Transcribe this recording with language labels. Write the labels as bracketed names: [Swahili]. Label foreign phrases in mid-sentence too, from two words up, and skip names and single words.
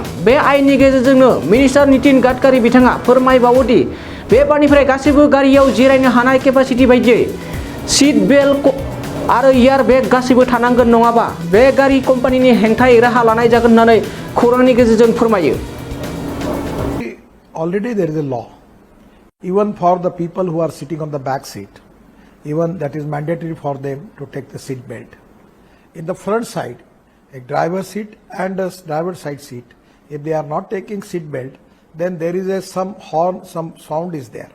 [Bodo] बे आयेननि गेजेरजोंनो मिनिस्टार नितिन गाडकारि बिथाङा फोरमायबावोदि बे बारनिफ्राय गासैबो गारियाव जिरायनो हानाय केपासिटि बायदियै सीट बेल्ट आरो एयार बेग गासैबो थानांगोन, नङाबा बे गारि कम्पानिनि हेंथायै राहा लानाय जागोन होननानै खौरांनि गेजेरजों फोरमायो। [English] Already there is a law, even for the people who are sitting on the back seat, even that is mandatory for them to take the seat belt. In the front side, a driver seat and a driver side seat, if they are not taking seat belt, then there is some horn, some sound is there.